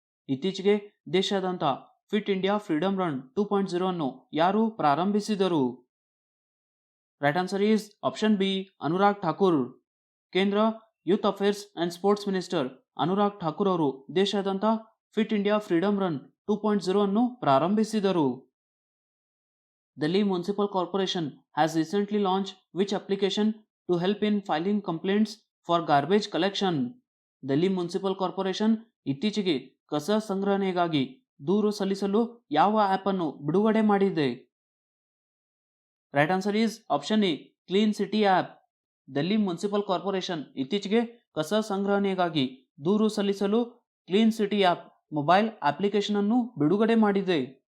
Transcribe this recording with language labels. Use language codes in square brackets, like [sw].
[kn] ಇತ್ತೀಚೆಗೆ ದೇಶಾದ್ಯಂತ fit India freedom run 2.0 ಅನ್ನು ಯಾರು ಪ್ರಾರಂಭಿಸಿದರು? [en] right answer is option B [kn] Anurag Thakur. ಕೇಂದ್ರ [en] youth affairs and sports minister [kn] Anurag Thakur ಅವರು ದೇಶಾದ್ಯಂತ ಫಿಟ್ ಇಂಡಿಯಾ ಫ್ರೀಡಮ್ ರನ್ 2.0 ಅನ್ನು ಪ್ರಾರಂಭಿಸಿದರು. [en] Delhi Municipal Corporation has recently launched which application to help in filing complaints for garbage collection? [kn] Delhi municipal corporation ಇತ್ತೀಚೆಗೆ ಕಸ ಸಂಗ್ರಹಣೆಗಾಗಿ ದೂರು ಸಲ್ಲಿಸಲು ಯಾವ ಆಪ್ ಅನ್ನು ಬಿಡುಗಡೆ ಮಾಡಿದೆ? [en] right answer is option A [kn] clean city app. Delhi municipal corporation ಇತ್ತೀಚೆಗೆ ಕಸ ಸಂಗ್ರಹಣೆಗಾಗಿ ದೂರು ಸಲ್ಲಿಸಲು clean city app mobile application ಅನ್ನು ಬಿಡುಗಡೆ ಮಾಡಿದೆ.